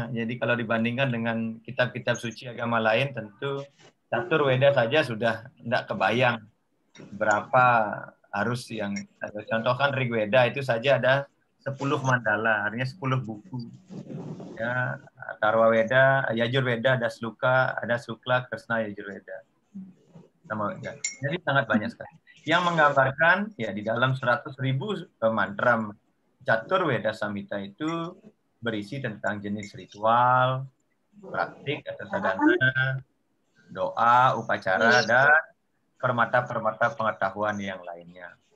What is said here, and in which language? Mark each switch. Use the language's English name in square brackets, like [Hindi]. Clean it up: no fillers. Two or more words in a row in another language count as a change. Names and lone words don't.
[Indonesian] Jadi kalau dibandingkan dengan kitab-kitab suci agama lain, tentu catur Weda saja sudah tidak kebayang berapa harus yang contohkan Rig Weda itu saja ada 10 mandala, artinya 10 buku. Ya, Atharva Weda, Yajur Weda ada Sluka, ada Sukla, Kresna, Yajur Weda. Sama Weda. Jadi sangat banyak sekali. Yang menggambarkan ya di dalam 100.000 mantra Catur Weda Samhita itu berisi tentang jenis ritual, praktik atau sadhana, doa, upacara, dan permata-permata pengetahuan yang lainnya.